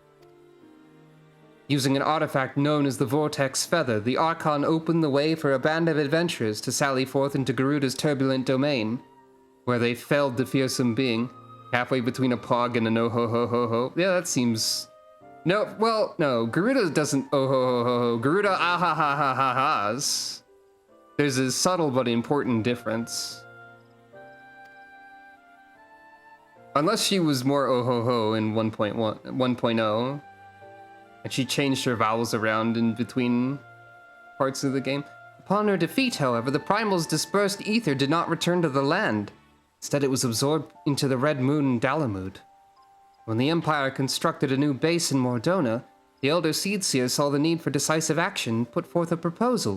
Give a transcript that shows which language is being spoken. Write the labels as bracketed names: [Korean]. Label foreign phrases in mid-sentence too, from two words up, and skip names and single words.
[English] Using an artifact known as the Vortex Feather, the Archon opened the way for a band of adventurers to sally forth into Garuda's turbulent domain, where they felled the fearsome being, halfway between a pog and a no-ho-ho-ho-ho. Yeah, that seems... No, well, no, Garuda doesn't oh-ho-ho-ho-ho. Garuda ah-ha-ha-ha-ha-has. There's a subtle but important difference. Unless she was more oh-ho-ho in 1.0, and she changed her vowels around in between parts of the game. Upon her defeat, however, the Primal's dispersed ether did not return to the land. Instead, it was absorbed into the Red Moon Dalamud. When the Empire constructed a new base in Mordona, the Elder Seedseer saw the need for decisive action and put forth a proposal.